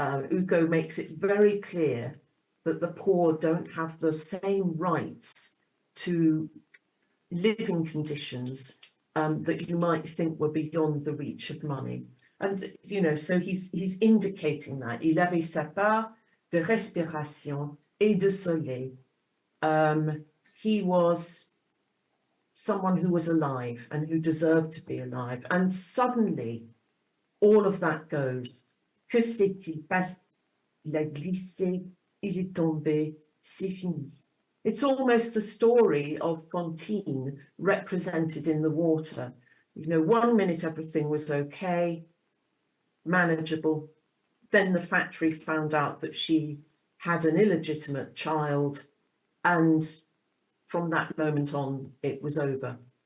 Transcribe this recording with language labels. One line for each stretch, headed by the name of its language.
English: Hugo makes it very clear that the poor don't have the same rights to living conditions that you might think were beyond the reach of money. And, so he's indicating that.
French: Il avait sa part de respiration et de soleil.
English: He was someone who was alive and who deserved to be alive. And suddenly, all of that goes.
French: Que s'est-il passé? Il a glissé, il est tombé, c'est fini.
English: It's almost the story of Fantine represented in the water. 1 minute everything was okay, manageable. Then the factory found out that she had an illegitimate child, and from that moment on, it was over.